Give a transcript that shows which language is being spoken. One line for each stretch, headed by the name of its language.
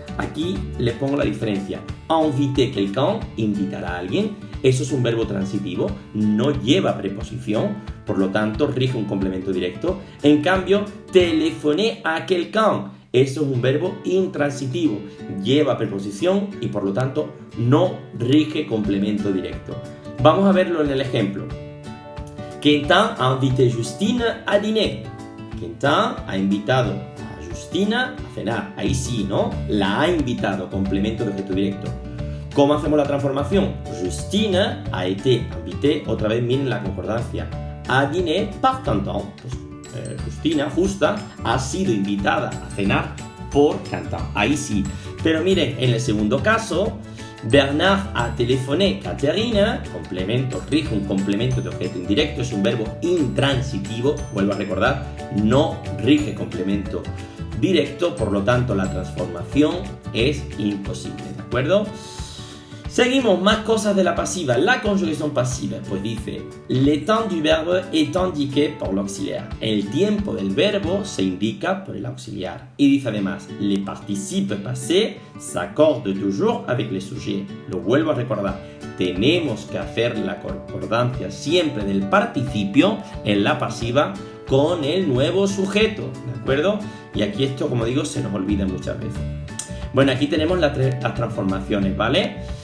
Spanish: Aquí les pongo la diferencia.
French: Inviter quelqu'un,
Spanish: invitar a alguien, eso es un verbo transitivo, no lleva preposición, por lo tanto rige un complemento directo. En cambio,
French: téléphoner à quelqu'un,
Spanish: eso es un verbo intransitivo, lleva preposición y por lo tanto no rige complemento directo. Vamos a verlo en el ejemplo.
French: Quentin a invité Justine à dîner.
Spanish: Quentin ha invitado a Justina a cenar. Ahí sí, ¿no? La ha invitado, complemento de objeto directo. ¿Cómo hacemos la transformación?
French: Justine a été invité,
Spanish: otra vez miren la concordancia,
French: à dîner par Quentin.
Spanish: Pues, Justina, Justa, ha sido invitada a cenar por Quentin. Ahí sí. Pero miren, en el segundo caso,
French: Bernard a téléphoné Catherine,
Spanish: complemento, rige un complemento de objeto indirecto, es un verbo intransitivo, vuelvo a recordar, no rige complemento directo, por lo tanto la transformación es imposible, ¿de acuerdo? Seguimos, más cosas de la pasiva. La conjugación pasiva, pues dice,
French: le temps du verbe est indiqué por l'auxiliaire.
Spanish: El tiempo del verbo se indica por el auxiliar. Y dice además,
French: les participes passés s'accordent toujours avec les sujets.
Spanish: Lo vuelvo a recordar, tenemos que hacer la concordancia siempre del participio en la pasiva con el nuevo sujeto, ¿de acuerdo? Y aquí esto, como digo, se nos olvida muchas veces. Bueno, aquí tenemos las transformaciones, ¿vale?